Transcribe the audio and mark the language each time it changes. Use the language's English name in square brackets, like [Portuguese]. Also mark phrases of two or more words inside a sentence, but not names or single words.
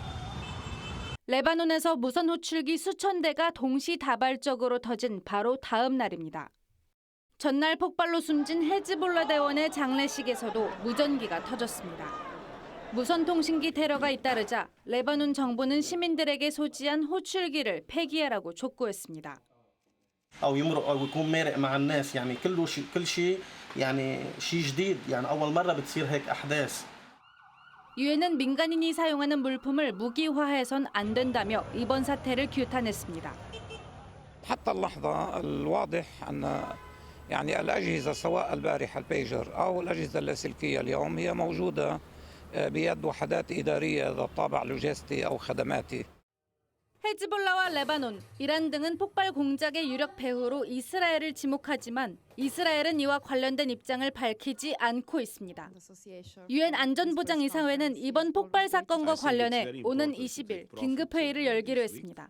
[Korean] 레바논에서 무선 호출기 수천 대가 동시다발적으로 터진 바로 다음 날입니다. 전날 폭발로 숨진 헤즈볼라 대원의 장례식에서도 무전기가 터졌습니다. 무선통신기 테러가 잇따르자 레바논 정부는 시민들에게 소지한 호출기를 폐기하라고 촉구했습니다. [Arabic] أو يمرق أو يكون مارق مع الناس يعني كل شيء يعني شيء جديد يعني أول مرة بتصير هيك أحداث. [Korean] 유엔은 민간인이 사용하는 물품을 무기화해선 안 된다며 이번 사태를 규탄했습니다. [Arabic] حتى اللحظة الواضح أن يعني الأجهزة سواء البارحة البيجر أو الأجهزة اللاسلكية اليوم هي موجودة بيد وحدات إدارية ذات طابع لوجستي أو خدماتي. [Korean] 헤즈볼라와 레바논, 이란 등은 폭발 공작의 유력 배후로 이스라엘을 지목하지만 이스라엘은 이와 관련된 입장을 밝히지 않고 있습니다. 유엔 안전보장이사회는 이번 폭발 사건과 관련해 오는 20일 긴급회의를 열기로 했습니다.